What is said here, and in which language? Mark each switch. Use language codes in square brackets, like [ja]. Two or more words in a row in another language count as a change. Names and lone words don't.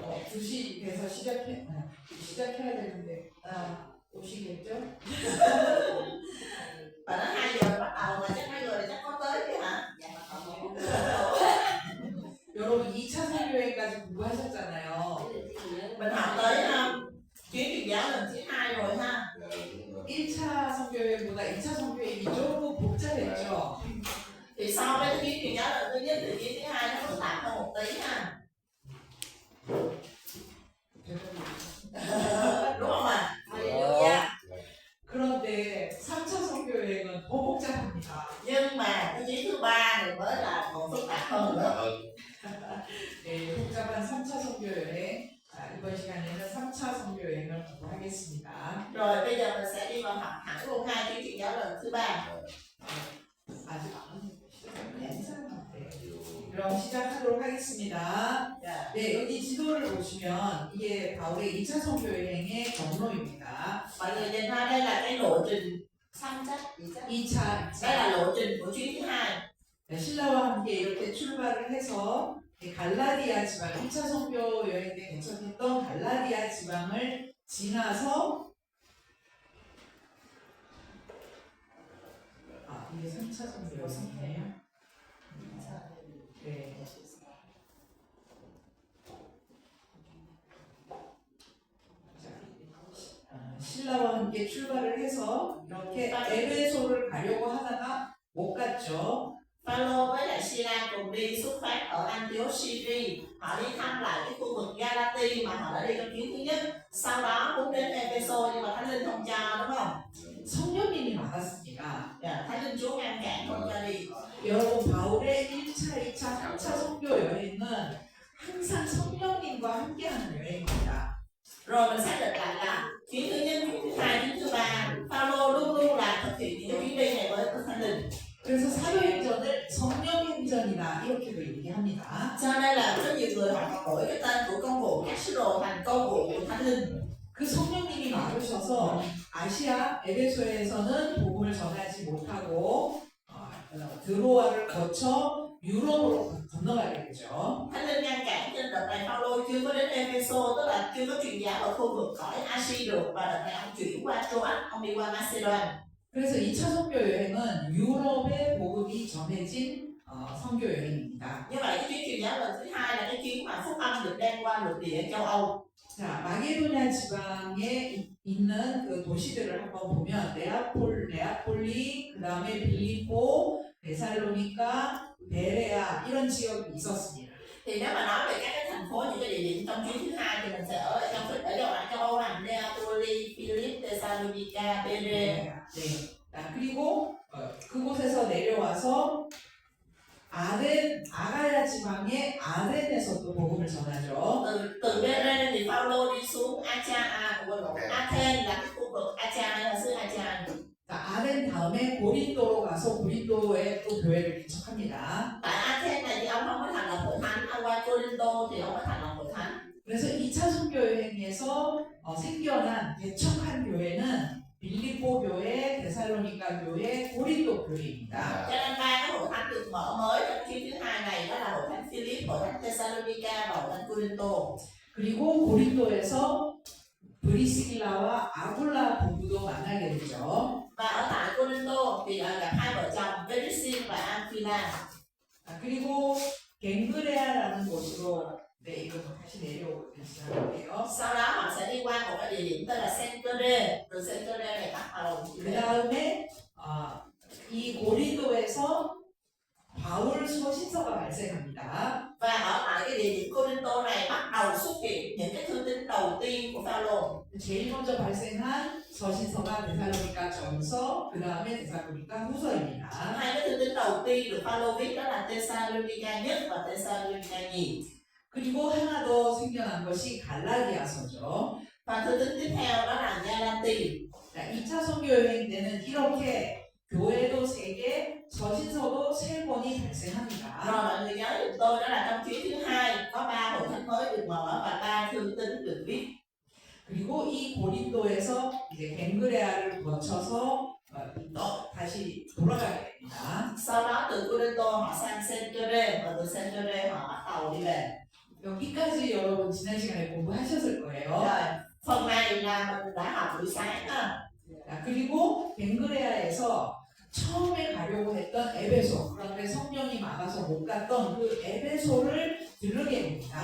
[ko] 2시 돼서 시작해야 되는데 오시겠죠? [vi] Và nó 2 giờ bắt đầu mà chắc mấy người chắc có tới chứ hả? Dạ mà không. [ko] 여러분 2차 설교회까지 공부하셨잖아요. [vi] Mình học tới chuyến truyền giáo lần thứ 2 rồi ha. [ko] 1차 선교회보다 2차 선교회가 조금 복잡했죠. [vi] Thì so với chuyến truyền giáo lần thứ nhất thì chuyến thứ 2 nó phức tạp hơn một tí ha. Đúng không ạ? [ko] 그런데 3차 선교여행은 더 복잡합니다. [vi] Nhưng mà cái chuyến thứ 3 này mới là còn phức tạp hơn nữa. [ko] 네, 복잡한 3차 선교여행. 이번 시간에는 3차 선교여행을 공부하겠습니다. [vi] Rồi bây giờ mình sẽ đi vào học hẳn luôn 2 chuyến truyền giáo lần thứ 3. [ko] 아직 안 시작했는데. 그럼 시작하도록 하겠습니다. 네, 여기 지도를 보시면 이게 바울의 2차 선교여행의 경로입니다. [vi] Mọi người nhìn ra đây là cái lộ trình [ko] 2차. [vi] đây là lộ trình của chuyến thứ 2. [ko] 네, 신라와 함께 이렇게 출발을 해서 갈라디아 지방, 2차 선교 여행 때 개척했던 갈라디아 지방을 지나서 이게 3차 선교 여행이에요. 네. 신라와 함께 출발을 해서 이렇게 에베소를 가려고 하다가 못 갔죠. [vi] Phaolô với lại Sila cùng đi xuất phát ở Antioch Syria. Họ đi thăm lại cái khu vực Galati mà họ đã đi trong chuyến thứ nhất. Sau đó muốn đến Epheso nhưng mà Thánh Linh không cho, đúng không? [ko] 성령님이 막았습니다. [vi] Thánh Linh Chúa ngăn cản không cho đi. [ko] 여러분 바울의 1차, 2차, 3차 선교 여행은 항상 성령님과 함께하는 여행입니다. [vi] Rồi mình xác định lại là chuyến thứ nhất, chuyến thứ 2, chuyến thứ 3 Phaolô luôn luôn là thực hiện những chuyến đi này với Thánh Linh. [ko] 그래서 사도행전을 성령행전이다 이렇게도 얘기합니다. [vi] Cho nên là rất nhiều người họ đổi cái tên của công vụ các sứ đồ thành công vụ của Thánh Linh. [ko] 그 성령님이 막으셔서 아시아 에베소에서는 복음을 전하지 못하고 드로아를 거쳐 유럽으로 건너가게 되죠. [vi] Thánh Linh ngăn cản trên đợt này Phaolô chưa có đến Epheso, tức là chưa có truyền giáo ở khu vực cõi Asia được, và đợt này ông chuyển qua Troas, ông đi qua Macedonia. [ko] 그래서 2차 선교 여행은 유럽의 복음이 전해진 선교 여행입니다. [vi] Như vậy cái chuyến truyền giáo lần thứ 2 là cái chuyến mà phúc âm được đem qua lục địa châu Âu. [ko] 자, 마게도냐 지방에 있는 그 도시들을 한번 보면 네아폴리, 그 다음에 빌립보, 데살로니가, 베레아 이런 지역이 있었습니다. [vi] Thì nếu mà nói về các cái thành phố, những cái địa điểm trong chuyến thứ 2 thì mình sẽ ở châu Âu là Neapoli, Philip, Thessalonica, Berea. [ko] 네. 그리고 그곳에서 내려와서 아가야 지방의 아덴에서도 복음을 전하죠. [vi] Từ Berea thì Phaolô đi xuống Athens là cái khu vực Achaia là xứ Achaia. [ko] 아덴 다음에 고린도로 가서 고린도에 또 교회를 개척합니다. [vi] Tại Athens này thì ông không có thành lập hội thánh, ông qua Corinto thì ông có thành lập hội thánh. [ko] 그래서 2차 선교 여행에서 생겨난 개척한 교회는 빌립보 교회, 데살로니가 교회, 고린도 교회입니다. [vi] Cho nên ba cái hội thánh được mở mới trong chuyến thứ 2 này đó là hội thánh Philip, hội thánh Thessalonica và hội thánh Corinto. [ko] 그리고 고린도에서 브리스길라와 아굴라 부부도 만나게 되죠. [vi] Và ở tại Corinto thì gặp hai vợ chồng Perissin và Aquila. [ko] 그리고 갱그레아라는 곳으로 이거 다시 다시 할게요. [vi] Sau đó họ sẽ đi qua một cái địa điểm tên là Cenchreae. Từ Cenchreae này bắt đầu. [ko] 그 다음에 이 고린도에서 바울 서신서가 발생합니다. [vi] Và ở tại cái địa điểm Corinto này bắt đầu xuất hiện những cái thư tín đầu tiên của Phaolô. [ko] 제일 먼저 발생한 서신서가 데살로니가 전서, 그 다음에 데살로니가 후서입니다. [vi] Hai cái thư tín đầu tiên được Phaolô viết đó là Thessalonica nhất và Thessalonica nhì. [ko] 그리고 하나 더 생겨난 것이 갈라디아서죠. [vi] Và thư tín tiếp theo đó là Galati. [ko] 2차 선교 여행 때는 이렇게 교회도 3개, 서신서도 3번이 발생합니다. [vi] Rồi mọi người nhớ giùm tôi đó là trong chuyến thứ 2 có 3 hội thánh mới được mở và 3 thư tín được viết. [ko] 그리고 이 고린도에서 이제 갱그레아를 거쳐서 다시 돌아가게 됩니다. [vi] Sau đó từ Corinto họ sang Cenchreae và từ Cenchreae họ bắt đầu đi về. [ko] 여기까지 여러분 지난 시간에 공부하셨을 거예요. [vi] Rồi, phần này là mình đã học buổi sáng ha. [ko] 자, 그리고 벤그레아에서 처음에 가려고 했던 에베소, 그런데 성령이 막아서 못 갔던 그 에베소를 들르게 됩니다.